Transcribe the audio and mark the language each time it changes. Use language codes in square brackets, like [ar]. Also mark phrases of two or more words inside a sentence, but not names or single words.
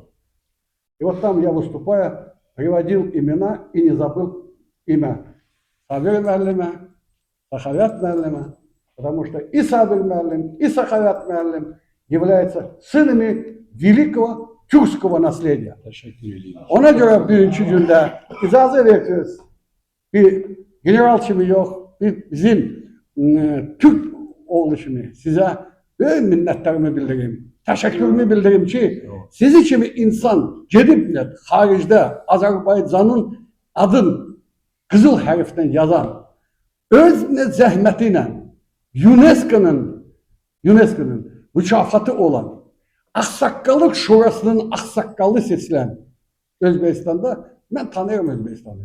[ru] И вот там я, выступая, приводил имена и не забыл имя Сабир Меллина, Сахавят Меллина, потому что и Сабир Меллин, и Сахавят Меллин являются сынами великого тюркского наследия. [az] Ona göre birinci günde icazə verirsiniz bir general kimi yox, bizim Türk oğlu kimi sizə böyük minnətlərimi bildireyim. Təşəkkürümü bildirim ki, sizi kimi insan gedib də xaricdə Azərbaycanın adın qızıl hərfdən yazan, öz zəhməti ilə UNESCO-nun mükafatı olan Ağsaqqallıq Şurasının ağsaqqalı seçilən Özbəkistanda mən tanıyıram Özbəkistanı.